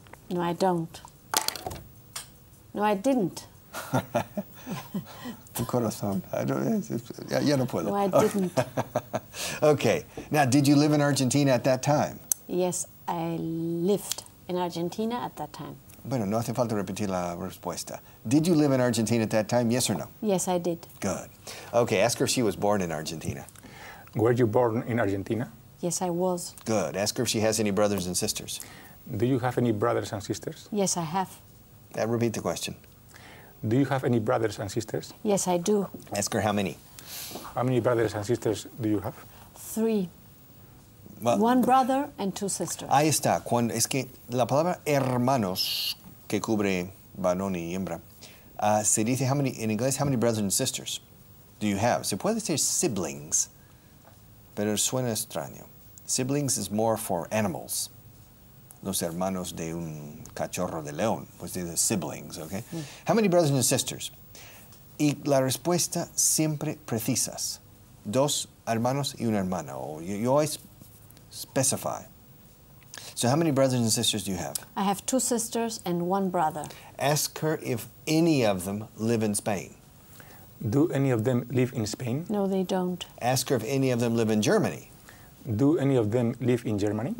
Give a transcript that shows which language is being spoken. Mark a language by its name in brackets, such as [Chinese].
[English] No, I don't. No, I didn't. [Spanish] Tu corazón. Ya no puedo. [English] No, I didn't. Okay. Now, did you live in Argentina at that time? Yes, I lived in Argentina at that time. [Spanish] Bueno, no hace falta repetir la respuesta. [English] Did you live in Argentina at that time, yes or no? Yes, I did. Good. Okay, ask her if she was born in Argentina. Were you born in Argentina? Yes, I was. Good. Ask her if she has any brothers and sisters. Do you have any brothers and sisters? Yes, I have. Repeat the question. Do you have any brothers and sisters? Yes, I do. Ask her how many. How many brothers and sisters do you have? 3. Well, 1 brother and 2 sisters. [Spanish] ahí está. Es que la palabra hermanos, que cubre varón y hembra, se dice en inglés, [English] how many brothers and sisters do you have? [Spanish] Se puede decir siblings, pero suena extraño. [English] Siblings is more for animals. [Spanish] Los hermanos de un cachorro de león, pues dice siblings, okay? [English] How many brothers and sisters? [Spanish] Y la respuesta siempre precisas. 2 hermanos y una hermana. [English] Or you always specify. So how many brothers and sisters do you have? I have 2 sisters and 1 brother. Ask her if any of them live in Spain. Do any of them live in Spain? No, they don't. Ask her if any of them live in Germany. Do any of them live in Germany?